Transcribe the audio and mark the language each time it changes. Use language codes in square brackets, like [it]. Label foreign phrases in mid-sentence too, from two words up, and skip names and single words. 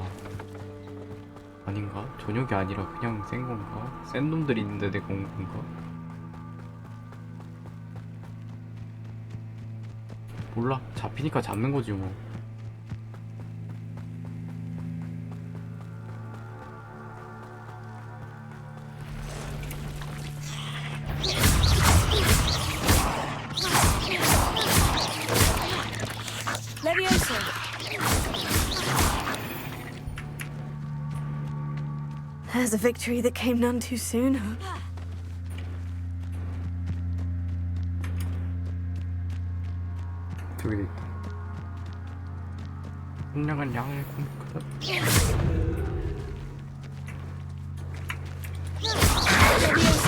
[ko] 아닌가? 저녁이 아니라 그냥 센 건가? 센 놈들이 있는데 내가 온 건가? 몰라. 잡히니까 잡는 거지 뭐. Levioso. [en] There's a victory that came none too soon. [ko] 저기 돼 있다. 선량한 양을 공격하다. Levioso.